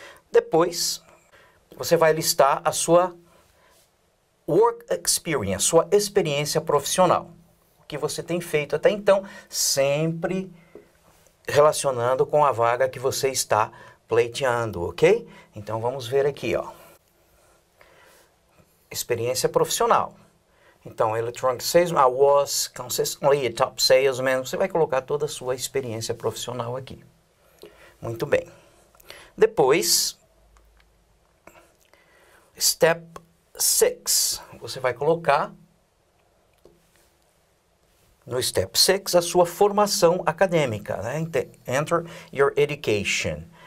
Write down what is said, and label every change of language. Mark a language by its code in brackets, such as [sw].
[pt] Depois, você vai listar a sua work experience, sua experiência profissional. O que você tem feito até então, sempre relacionando com a vaga que você está pleiteando, ok? Então vamos ver aqui, ó. Experiência profissional. Então, [en] electronic salesman, I was consistently a top salesman. [pt] Você vai colocar toda a sua experiência profissional aqui. Muito bem. Depois, step 6, você vai colocar No Step 6, a sua formação acadêmica, né? [en] Enter your education.